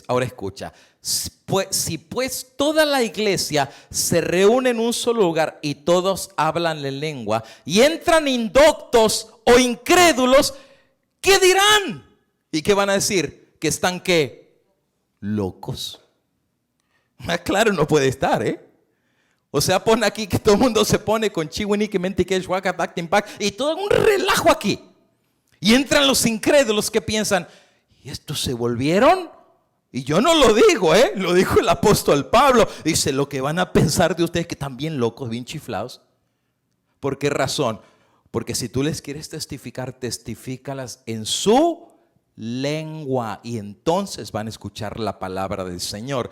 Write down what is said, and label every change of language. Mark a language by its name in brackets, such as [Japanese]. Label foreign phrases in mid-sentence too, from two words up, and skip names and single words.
[Spanish] Ahora escucha, si pues toda la iglesia se reúne en un solo lugar y todos hablan la lengua y entran indoctos o incrédulos, ¿qué dirán? ¿Y qué van a decir? ¿Que están qué? Locos. Más claro no puede estar, O sea, pon aquí que todo el mundo se pone con chihuinique, mentique, shuaca, tactimpac y todo un relajo aquí. Y entran los incrédulos que piensan, ¿y estos se volvieron? Y yo no lo digo, lo dijo el apóstol Pablo. Dice, lo que van a pensar de ustedes que están bien locos, bien chiflados. ¿Por qué razón? Porque si tú les quieres testificar, testifícalas en su lengua y entonces van a escuchar la palabra del Señor.